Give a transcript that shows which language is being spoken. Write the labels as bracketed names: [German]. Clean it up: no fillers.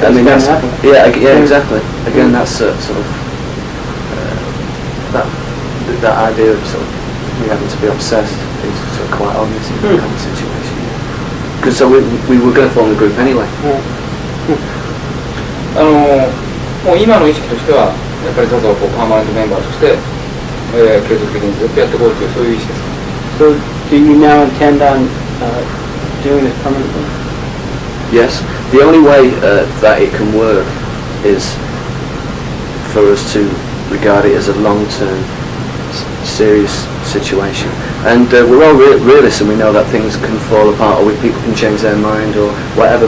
[English] That's Exactly. Again, that's sort of that idea of sort of we having to be obsessed is sort of quite obvious in that kind of situation. Because so we were going to form the group anyway. [Japanese] もう今の意識としてはやっぱりザザをパーマネントメンバーとして、継続的にずっとやっていこうというそういう意識ですか。 [English] So do you now intend on doing this permanently? Yes. The only way that it can work is for us to regard it as a long-term, serious situation. And we're all realists, and we know that things can fall apart, or people can change their mind, or whatever.